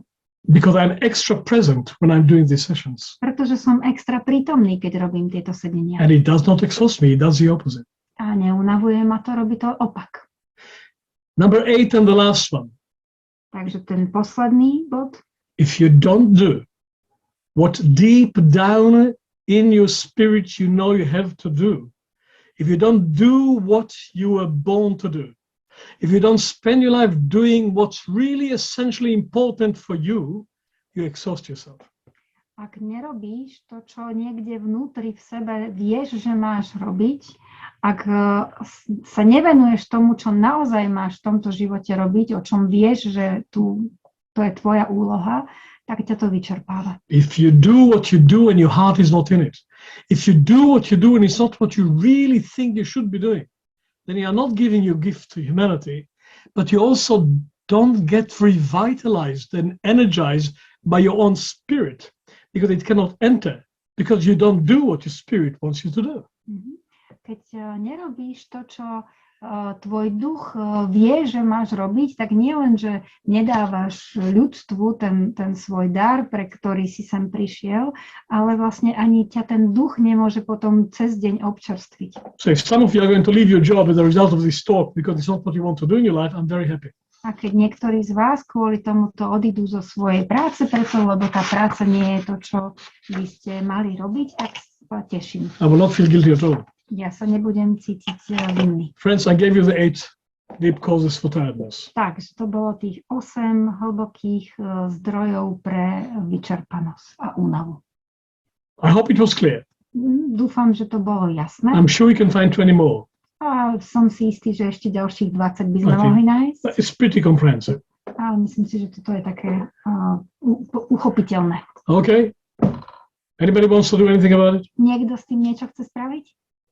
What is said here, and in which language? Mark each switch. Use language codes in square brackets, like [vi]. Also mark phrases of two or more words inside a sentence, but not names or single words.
[en] Because I'm extra present when I'm doing these sessions. [sk] Pretože som extra prítomný, keď robím tieto sedenia. [en] And it does not exhaust me, it does the opposite. [sk] A neunavuje ma to, robí to opak. [en] Number 8 and the last one. [sk] Takže ten posledný bod. [en] If you don't do what deep down in your spirit you know you have to do, if you don't do what you were born to do, if you don't spend your life doing what's really essentially important for you, you exhaust yourself. [sk] Ak nerobíš to, čo niekde vnútri v sebe vieš, že máš robiť, ak sa nevenuješ tomu, čo naozaj máš v tomto živote robiť, o čom vieš, že to je tvoja úloha, tak ťa to vyčerpáva. [en] If you do what you do and your heart is not in it, if you do what you do and it's not what you really think you should be doing, then you are not giving your gift to humanity, but you also don't get revitalized and energized by your own spirit, because it cannot enter, because you don't do what your spirit wants you to do. [sk] Keď nerobíš to, čo tvoj duch vie, že máš robiť, tak nie len, že nedávaš ľudstvu ten svoj dar, pre ktorý si sem prišiel, ale vlastne ani ťa ten duch nemôže potom cez deň občerstviť. [en] So if some of you are going to leave your job as a result of this talk because it's not what you want to do in your life, I'm very happy. [sk] A keď niektorí z vás kvôli tomuto odídu zo svojej práce, preto, lebo tá práca nie je to, čo by ste mali robiť, tak sa teším. [en] I will not feel guilty at all. [sk] Ja sa nebudem cítiť vinný. [en] Friends, I gave you the 8 deep causes for tiredness. [sk] Takže to bolo tých 8 hlbokých zdrojov pre vyčerpanosť a únavu. [en] I hope it was clear. [sk] Dúfam, že to bolo jasné. [en] I'm sure we can find 20 more. [sk] A som si istý, že ešte ďalších 20 by sme mohli nájsť. [en] It's pretty comprehensive. [sk] Ale myslím si, že toto je také uchopiteľné. [en] Okay. Anybody wants to do anything about it? [sk] Niekto s tým niečo chce spraviť?